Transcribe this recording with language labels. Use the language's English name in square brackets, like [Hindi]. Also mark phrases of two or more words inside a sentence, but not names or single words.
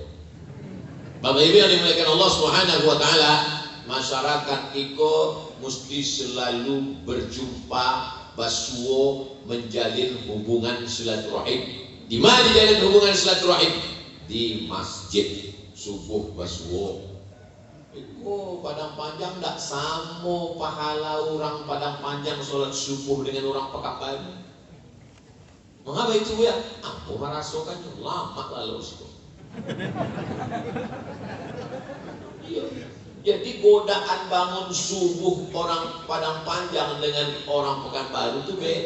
[Indonesian] Bapak Ibu yang dimuliakan Allah [Arabic] سبحانه وتعالى, [Indonesian] masyarakat iko mesti selalu berjumpa basuo, menjalin hubungan silaturahim. Di mana dijalin hubungan silaturahim? Di masjid. Subuh basuo. Iko Padang Panjang tak sama pahala orang Padang Panjang sholat subuh dengan orang Pekanbaru. Mengapa itu ya? Aku merasakannya lama lalu itu. Iya. Jadi godaan bangun subuh orang Padang Panjang dengan orang Pekanbaru itu beda.